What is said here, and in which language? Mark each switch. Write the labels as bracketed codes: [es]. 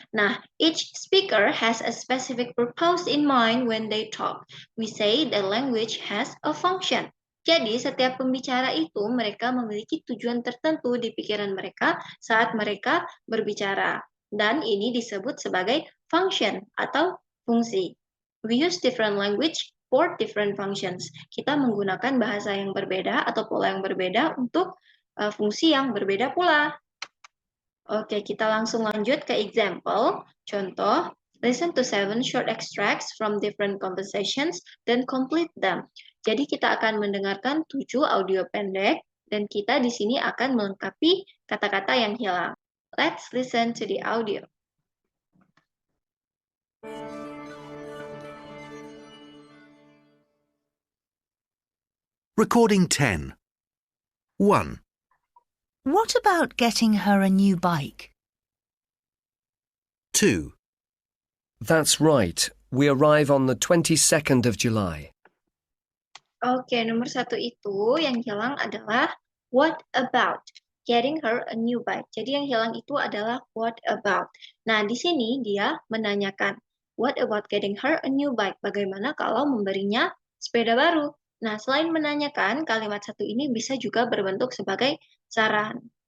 [en] Nah, each speaker has a specific purpose in mind when they talk. We say the language has a function. [id] Jadi, setiap pembicara itu mereka memiliki tujuan tertentu di pikiran mereka saat mereka berbicara. Dan ini disebut sebagai function atau fungsi. [en] We use different language for different functions. [id] Kita menggunakan bahasa yang berbeda atau pola yang berbeda untuk fungsi yang berbeda pula. Oke, kita langsung lanjut ke example. Contoh, [en] listen to 7 short extracts from different conversations, then complete them. [id] Jadi kita akan mendengarkan 7 audio pendek, dan kita di sini akan melengkapi kata-kata yang hilang. [en] Let's listen to the audio. Recording 10. 1, What about getting her a new bike? 2, That's right. We arrive on the 22nd of July. [id] Oke, nomor 1 itu yang hilang adalah [en] what about getting her a new bike. [id] Jadi yang hilang itu adalah [en] what about. Nah, di sini dia menanyakan what about getting her a new bike. [id] Bagaimana kalau memberinya sepeda baru? Nah, selain menanyakan, kalimat satu ini bisa juga berbentuk sebagai saran.